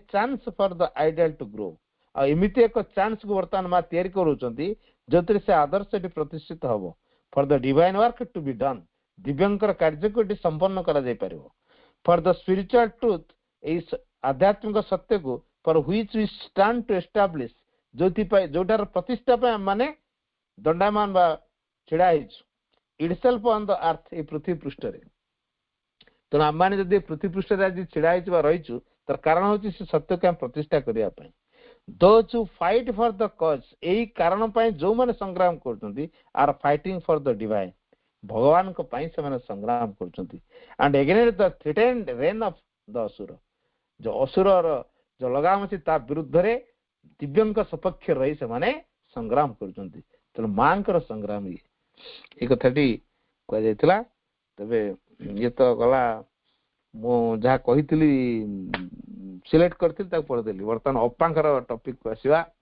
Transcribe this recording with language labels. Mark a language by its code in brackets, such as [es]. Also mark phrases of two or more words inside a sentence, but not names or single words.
[en] chance for the ideal to grow [or] ଆଉ ଏମିତି ଏକ ଚାନ୍ସ କୁ ବର୍ତ୍ତମାନ ମା ତିଆରି କରୁଛନ୍ତି ଯୋଉଥିରେ ସେ ଆଦର୍ଶଟି ପ୍ରତିଷ୍ଠିତ ହବ [en] for the divine work to be done [or] ଦିବ୍ୟଙ୍କର କାର୍ଯ୍ୟକୁ ଏଠି ସମ୍ପନ୍ନ କରାଯାଇ ପାରିବ [en] for the spiritual [or] truth ଏଇ ଆଧ୍ୟାତ୍ମିକ ସତ୍ୟକୁ [en] for which we stand to establish [or] ଯୋଉଟାର ପ୍ରତିଷ୍ଠା ପାଇଁ ମାନେ ଦଣ୍ଡାୟମାନ ବା ଛିଡା ହେଇଛୁ [en] itself on the earth [or] ଏ ପୃଥିବୀ ପୃଷ୍ଠରେ ତେଣୁ ଆମମାନେ ଯଦି ପୃଥିବୀ ପୃଷ୍ଠରେ ଆଜି ଛିଡା ହେଇଛୁ ବା ରହିଛୁ ତାର କାରଣ ହଉଛି ସେ ସତ୍ୟକୁ ଆମେ ପ୍ରତିଷ୍ଠା କରିବା ପାଇଁ [en] those who fight for the cause [or] ଏଇ କାରଣ ପାଇଁ ଯୋଉମାନେ ସଂଗ୍ରାମ କରୁଛନ୍ତି [en] are fighting for the divine [or] ଭଗବାନଙ୍କ ପାଇଁ ସେମାନେ ସଂଗ୍ରାମ କରୁଛନ୍ତି [en] and against the threatened reign of the asura [or] ଯୋଉ ଅସୁରର ଯୋଉ ଲଗାମ ଅଛି ତା ବିରୁଦ୍ଧରେ ଦିବ୍ୟଙ୍କ ସପକ୍ଷରେ ରହି ସେମାନେ ସଂଗ୍ରାମ କରୁଛନ୍ତି ତେଣୁ ମାଙ୍କର ସଂଗ୍ରାମ ଏଇ କଥାଟି କୁହାଯାଇଥିଲା ତେବେ ଇଏ ତ ଗଲା ମୁଁ ଯାହା କହିଥିଲି ସିଲେକ୍ଟ କରିଥିଲି ତାକୁ ପଢିଦେଲି ବର୍ତ୍ତମାନ ଅପାଙ୍କର ଟପିକକୁ ଆସିବା